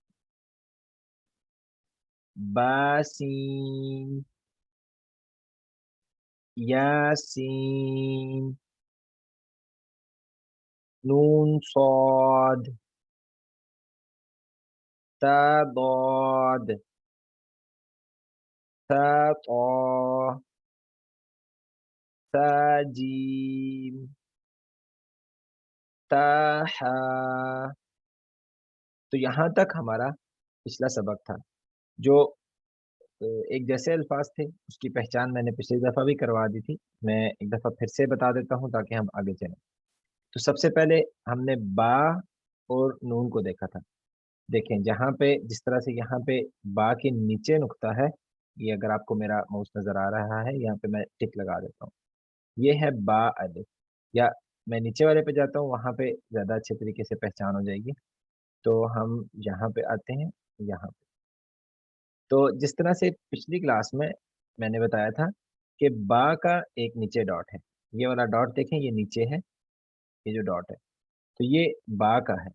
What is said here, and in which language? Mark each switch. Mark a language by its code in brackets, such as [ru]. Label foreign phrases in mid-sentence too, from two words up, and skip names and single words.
[ur] با سین، یا سین، نون صاد، تا ضاد، ثا طا، ثا جیم، تا حا۔ تو یہاں تک ہمارا پچھلا سبق تھا جو ایک جیسے الفاظ تھے، اس کی پہچان میں نے پچھلی دفعہ بھی کروا دی تھی، میں ایک دفعہ پھر سے بتا دیتا ہوں تاکہ ہم آگے چلیں۔ تو سب سے پہلے ہم نے با اور نون کو دیکھا تھا، دیکھیں جہاں پہ جس طرح سے یہاں پہ با کے نیچے نقطہ ہے یہ اگر آپ کو میرا ماؤس نظر آ رہا ہے، یہاں پہ میں ٹک لگا دیتا ہوں. یہ ہے با الف، یا میں نیچے والے پہ جاتا ہوں، وہاں پہ زیادہ اچھے طریقے سے پہچان ہو جائے گی. تو ہم یہاں پہ آتے ہیں، یہاں پہ. تو جس طرح سے پچھلی کلاس میں میں نے بتایا تھا کہ با کا ایک نیچے ڈاٹ ہے، یہ والا ڈاٹ دیکھیں، یہ نیچے ہے، یہ جو ڈاٹ ہے، تو یہ با کا ہے.